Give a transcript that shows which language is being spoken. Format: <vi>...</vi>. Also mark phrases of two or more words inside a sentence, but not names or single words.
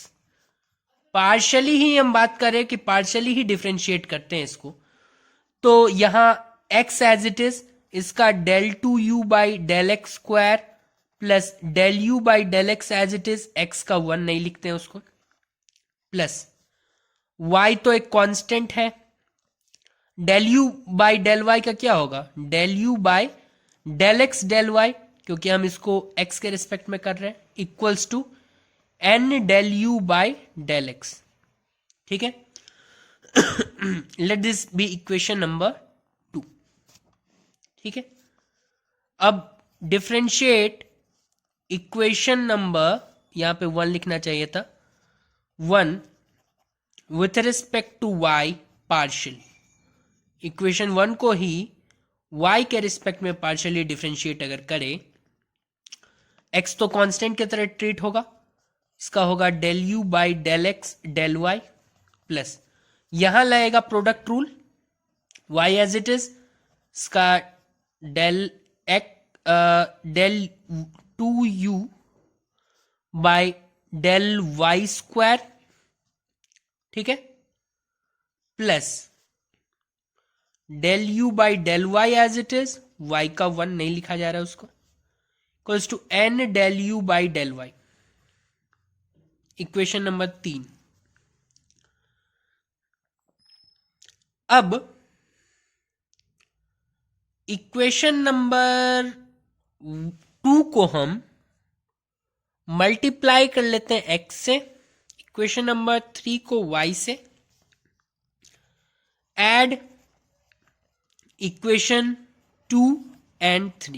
<hi>पार्शली ही हम बात करें कि पार्शली ही डिफरेंशिएट करते हैं इसको। तो यहां x</hi> <en>as it is,</en> <hi>इसका</hi> <en>del 2u by del x square plus del u by del x as it is,</en> <hi>x का 1 नहीं लिखते हैं उसको, प्लस y तो एक कांस्टेंट है,</hi> <en>del u by del y</en> <hi>का क्या होगा?</hi> <en>del u by del x del y,</en> <hi>क्योंकि हम इसको x के रिस्पेक्ट में कर रहे हैं,</hi> <en>equals to n del u by del x.</en> <hi>ठीक है,</hi> <en>let this be equation number 2.</en> <hi>ठीक है, अब</hi> <en>differentiate equation number,</en> <hi>यहां पे 1 लिखना चाहिए था, 1</hi> <en>with respect to y partial.</en> <hi>इक्वेशन 1 को ही y के रिस्पेक्ट में</hi> <en>partially differentiate</en> <hi>अगर करें, x तो कांस्टेंट की तरह ट्रीट होगा, इसका होगा</hi> <en>del u by del x del y plus</en> <hi>यहां लगेगा</hi> <en>product rule,</en> <hi>y</hi> <en>as it is,</en> <hi>इसका</hi> <en>del x del 2u by del y square,</en> <hi>ठीक है, प्लस</hi> <en>del u by del y as it is,</en> <hi>y का 1 नहीं लिखा जा रहा है उसको,</hi> <en>equals to n del u by del y. equation number 3.</en> <hi>अब</hi> <en>equation number 2</en> <hi>को हम मल्टीप्लाई कर लेते हैं x से,</hi> <en>equation number 3</en> <hi>को y से,</hi> <en>add equation 2 and 3.</en>